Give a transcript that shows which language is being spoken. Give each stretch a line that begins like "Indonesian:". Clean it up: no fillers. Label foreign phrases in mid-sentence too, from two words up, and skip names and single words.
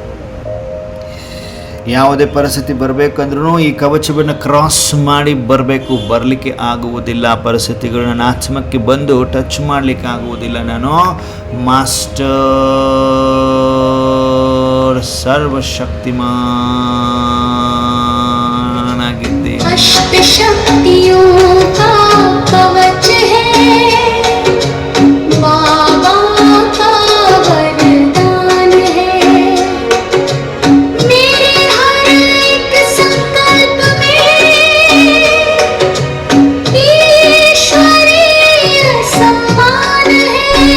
Kannada: ಯಾವುದೇ ಪರಿಸ್ಥಿತಿ ಬರಬೇಕಂದ್ರೂ ಈ ಕವಚವನ್ನು ಕ್ರಾಸ್ ಮಾಡಿ ಬರಬೇಕು. ಬರಲಿಕ್ಕೆ ಆಗುವುದಿಲ್ಲ. ಪರಿಸ್ಥಿತಿಗಳನ್ನ ಆತ್ಮಕ್ಕೆ ಬಂದು ಟಚ್ ಮಾಡಲಿಕ್ಕೆ ಆಗುವುದಿಲ್ಲ. ನಾನು ಮಾಸ್ಟರ್ ಸರ್ವಶಕ್ತಿಮಾನಾಗಿದ್ದೆ.
Hindi: अष्ट शक्तियों का कवच है, बाबा का वरदान है। मेरे हर एक संकल्प में ईश्वरीय सम्मान है।